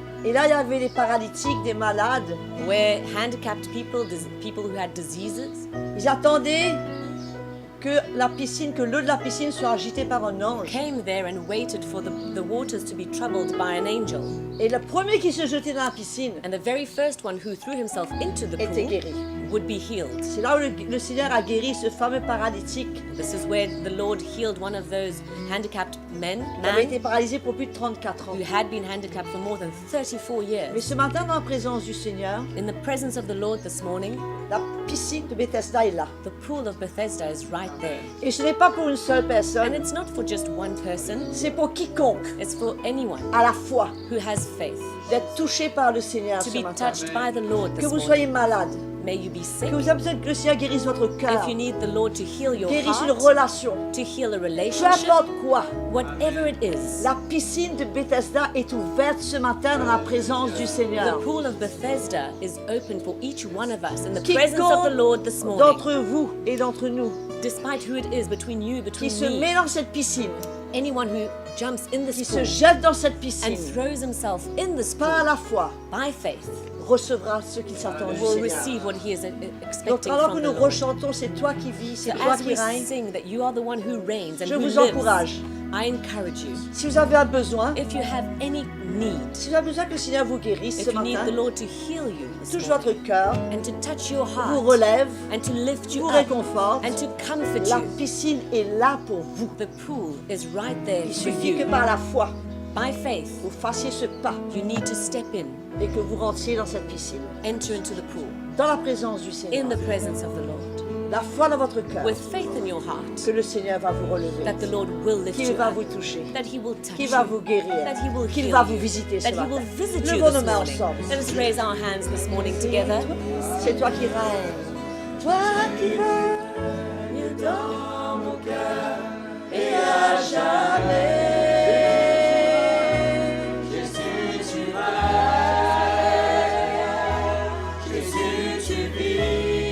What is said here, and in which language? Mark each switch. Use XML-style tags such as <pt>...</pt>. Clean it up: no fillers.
<fr>Et là, il y avait des paralytiques, des malades.</fr> <en>where handicapped people, people who had diseases,</en> <fr>Ils attendaient que la piscine, que l'eau de la piscine soit agitée par un ange.</fr> <en>came there and waited for the waters to be troubled by an angel.</en> <fr>Et le premier qui se jetait dans la piscine</fr> <en>And the very first one who threw himself into the</en> <fr>était</fr> <en>pool</en> <fr>guéri.</fr> <en>would be healed.</en> <fr>C'est là où le Seigneur a guéri ce fameux paralytique</fr> <en>This is where the Lord healed one of those handicapped</en> <fr>qui avait été</fr> <en>man</en> <fr>paralysé pour plus de 34 ans.</fr> <en>who had been handicapped for more than 34</en> <fr>Mais</fr> <en>years.</en> <fr>ce matin, dans la présence du Seigneur,</fr> <en>In the presence of the Lord this morning,</en> <fr>la piscine de Bethesda est là.</fr> <en>the pool of Bethesda is right there.</en> <fr>Et ce n'est pas pour une seule</fr> <en>And</en> <fr>personne,</fr> <en>it's not for just one person,</en> <fr>c'est pour quiconque,</fr> <en>it's for anyone</en> <fr>à la fois,</fr> <en>who has faith</en> <fr>d'être touché par le Seigneur</fr> <en>to</en> <fr>ce</fr> <en>be</en> <fr>matin.</fr> <en>touched by the Lord</en> <fr>Que</fr> <en>this</en> <fr>vous soyez</fr> <en>morning.</en> <fr>malade,</fr> <en>May you be sick.</en> <fr>que vous avez besoin que le Seigneur guérisse votre cœur,</fr> <en>If you need the Lord to heal your</en> <fr>guérisse une</fr> <en>heart,</en> <fr>relation,</fr> <en>to heal a</en> <fr>peu</fr> <en>relationship,</en> <fr>importe quoi.</fr> <en>whatever it is,</en> <fr>La piscine de Bethesda est ouverte ce matin dans la présence du</fr> <en>the</en> <fr>Seigneur.</fr> <en>pool of Bethesda is open for each one of us in the presence of the</en> <fr>Quiconque</fr> <en>Lord this morning.</en> <fr>d'entre vous et d'entre nous</fr> <en>Despite who it is, between you,</en> <fr>qui</fr> <en>between</en> <fr>se</fr> <en>me,</en> <fr>met dans cette piscine,</fr> <en>anyone who jumps in</en> <fr>qui</fr> <en>this</en> <fr>se</fr> <en>pool</en> <fr>jette dans cette</fr> <en>and</en> <fr>piscine,</fr> <en>throws himself in this</en> <fr>par</fr> <en>pool</en> <fr>la foi,</fr> <en>by faith</en> <fr>recevra ce qu'il s'attend du</fr> <en>will</en> <fr>Seigneur.</fr> <en>receive what he is</en> <fr>Donc</fr> <en>expecting</en> <fr>alors</fr> <en>from</en> <fr>que</fr> <en>the</en> <fr>nous</fr> <en>Lord.</en> <fr>rechantons, c'est toi qui vis, c'est</fr> <en>So</en> <fr>toi</fr> <en>as</en> <fr>qui</fr> <en>we</en> <fr>règnes.</fr> <en>sing that you are the one who reigns and</en> <fr>Je</fr> <en>who</en> <fr>vous</fr> <en>lives,</en> <fr>encourage.</fr> <en>I encourage you.</en> <fr>Si vous avez un besoin,</fr> <en>If you have any need,</en> <fr>si vous avez besoin que le Seigneur vous guérisse</fr> <en>if</en> <fr>ce</fr> <en>you need</en> <fr>matin,</fr> <en>the Lord to heal you this</en> <fr>touche</fr> <en>morning,</en> <fr>votre cœur,</fr> <en>and to touch your</en> <fr>vous</fr> <en>heart</en> <fr>relève,</fr> <en>and to lift you</en> <fr>vous</fr> <en>up</en> <fr>réconforte,</fr> <en>and to comfort</en> <fr>la</fr> <en>you,</en> <fr>piscine est là pour vous.</fr> <en>the pool is right there</en> <fr>Il</fr> <en>for</en> <fr>suffit que</fr> <en>you.</en> <fr>par la foi,</fr> <en>By faith,</en> <fr>vous fassiez ce pas</fr> <en>you need to step in,</en> <fr>et que vous rentriez dans cette piscine,</fr> <en>enter into the pool,</en> <fr>dans la présence du Seigneur.</fr> <en>in the presence of the Lord,</en> <fr>La foi dans votre cœur,</fr> <en>with faith in your heart</en> <fr>que le Seigneur va vous relever,</fr> <en>that the Lord will lift</en> <fr>qu'il</fr> <en>you</en> <fr>va</fr> <en>up,</en> <fr>vous toucher,</fr> <en>that He will touch</en> <fr>qu'il va</fr> <en>you,</en> <fr>vous guérir,</fr> <en>that He will</en> <fr>qu'il</fr> <en>heal</en> <fr>va</fr> <en>you,</en> <fr>vous visiter ce</fr> <en>that He will</en> <fr>matin.</fr> <en>visit you</en> <fr>Levons</fr> <en>this</en> <fr>nos mains</fr> <en>morning.</en> <fr>ensemble.</fr> <en>Let us raise our hands this morning together.</en> <fr>C'est toi qui règnes. Toi qui règnes dans mon cœur et à jamais. Jésus, tu règnes. Jésus, tu vis.</fr>